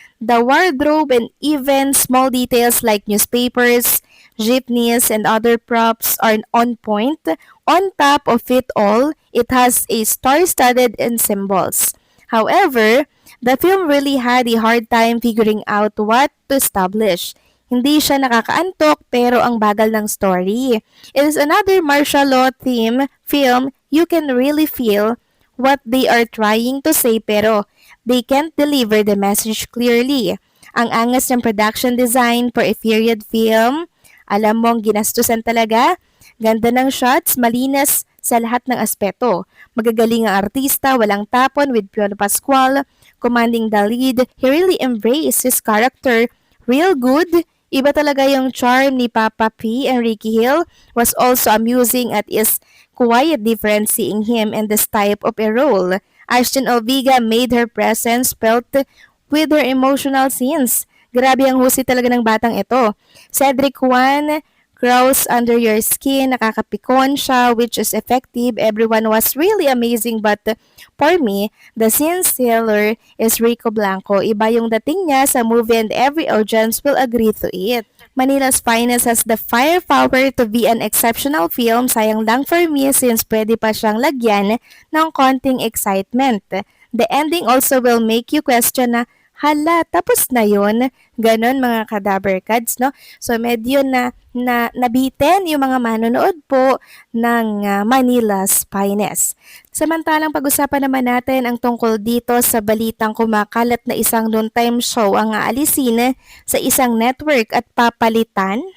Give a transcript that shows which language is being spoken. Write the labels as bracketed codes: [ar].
[en] The wardrobe and even small details like newspapers, jeepneys, and other props are on point. On top of it all, it has a star-studded and symbols. However, the film really had a hard time figuring out what to establish. [tl] Hindi siya nakakaantok pero ang bagal ng story. [en] It is another martial law theme film. You can really feel what they are trying to say [tl] pero [en] they can't deliver the message clearly. [tl] Ang angas ng production design [en] for a period film, [tl] alam mong ginastusan talaga. Ganda ng shots, malinis sa lahat ng aspeto. Magagaling ang artista, walang tapon with Piolo Pascual, [en] commanding the lead. He really embraced his character real good. [tl] Iba talaga yung [en] charm ni Papa P and Ricky Hill was also amusing at is quite different seeing him in this type of a role. Ashton Olvega made her presence felt with her emotional scenes. [tl] Grabe ang husay talaga ng batang ito. [en] Cedric Juan crawls under your skin, [tl] nakakapikon siya, [en] which is effective. Everyone was really amazing, but for me, the scene stealer is Rico Blanco. [tl] Iba yung dating niya sa [en] movie and every audience will agree to it. Manila's Finest has the firepower to be an exceptional film. [tl] Sayang lang [en] for me [tl] since pwede pa siyang lagyan ng konting excitement. [en] The ending also will make you question [tl] na, hala, tapos na yun. Ganon mga Kadaver Cats, no? So medyo nabitin yung mga manonood po ng Manila's Finest. Samantalang pag-usapan naman natin ang tungkol dito sa balitang kumakalat na isang noontime show ang aalisin sa isang network at papalitan.